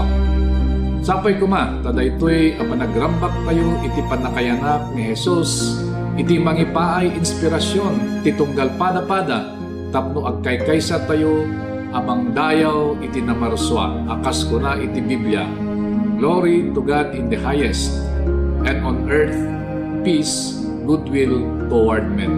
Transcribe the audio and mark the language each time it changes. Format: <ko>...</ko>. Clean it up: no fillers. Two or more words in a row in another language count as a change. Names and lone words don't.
<ilo>Sapay kuma tadaytoy a panagrambak tayo iti panakayanak ni Jesus, iti mangipaay inspirasyon ti tunggal pada-pada tapno agkaykaysa tayo amang dayaw iti namarswa akas kuna iti Biblia.</ilo> <en>Glory to God in the highest, and on earth peace, goodwill toward men.</en>